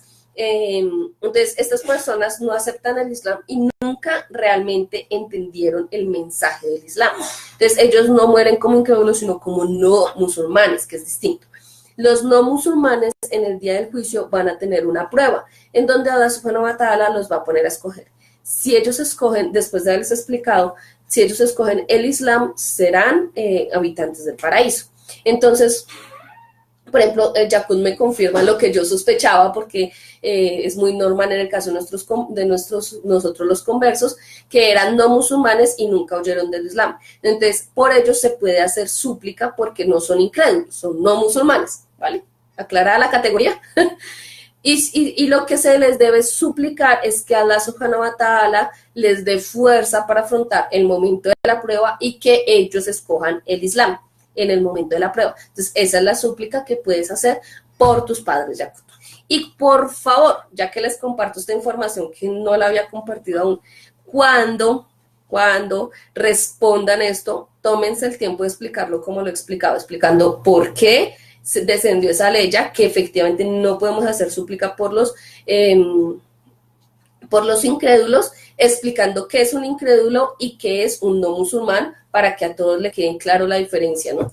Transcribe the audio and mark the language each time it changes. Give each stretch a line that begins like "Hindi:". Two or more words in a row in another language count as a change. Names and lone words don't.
Spanish: Entonces, estas personas no aceptan el Islam y nunca realmente entendieron el mensaje del Islam. Entonces, ellos no mueren como incrédulos, sino como no musulmanes, que es distinto. Los no musulmanes en el día del juicio van a tener una prueba en donde Allah
Arabic: سبحانه وتعالى
Spanish: los va a poner a escoger. Si ellos escogen, después de haberles explicado, si ellos escogen el Islam, serán habitantes del paraíso. Entonces, por ejemplo, Yakut me confirma lo que yo sospechaba porque es muy normal en el caso de nosotros los conversos, que eran no musulmanes y nunca oyeron del Islam. Entonces, por ellos se puede hacer súplica porque no son incrédulos, son no musulmanes, ¿vale? Aclarada la categoría. Y lo que se les debe suplicar es que Allah
Arabic: سبحانه وتعالى
Spanish: les dé fuerza para afrontar el momento de la prueba y que ellos escojan el Islam en el momento de la prueba. Entonces, esa es la súplica que puedes hacer por tus padres, Yakut. Y por favor, ya que les comparto esta información que no la había compartido aún, cuando respondan esto, tómense el tiempo de explicarlo como lo he explicado, explicando por qué descendió esa ley, ya que efectivamente no podemos hacer súplica por los incrédulos, explicando qué es un incrédulo y qué es un no musulmán, para que a todos le quede claro la diferencia, ¿no?